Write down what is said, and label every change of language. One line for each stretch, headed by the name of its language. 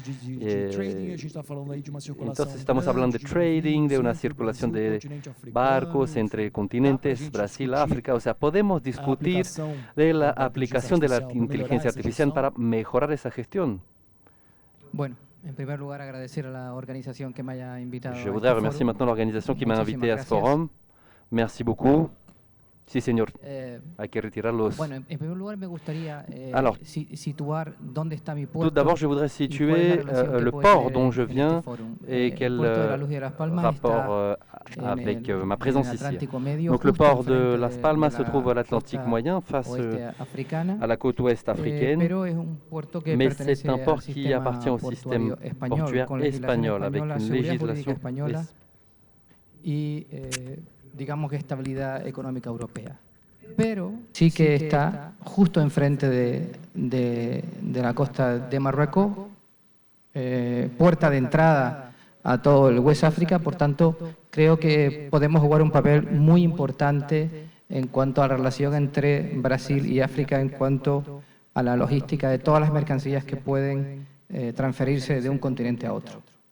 Spanish: Entonces estamos hablando de trading, de una circulación de barcos entre continentes, Brasil, África. O sea, podemos discutir de la aplicación de la inteligencia artificial para mejorar esa gestión. Bueno, en primer lugar, agradecer a la organización que me haya invitado.
French: Je voudrais remercier maintenant l'organisation qui m'a invité à ce forum. Merci beaucoup.
Spanish: Sí, señor. Hay que retirarlos. Bueno, en primer lugar me gustaría
French: Alors,
Spanish: situar dónde está mi puerto.
French: Tout d'abord, je voudrais situer le port dont je viens et quel rapport avec ma présence ici. Donc, le port de Las Palmas se trouve à l'Atlantique moyen, face à la côte ouest africaine, mais c'est un port qui appartient au système portuaire espagnol, avec une législation
Spanish: digamos que estabilidad económica europea. Pero sí que está justo enfrente de la costa de Marruecos, puerta de entrada a todo el West África. Por tanto, creo que podemos jugar un papel muy importante en cuanto a la relación entre Brasil y África, en cuanto a la logística de todas las mercancías que pueden transferirse de un continente a otro.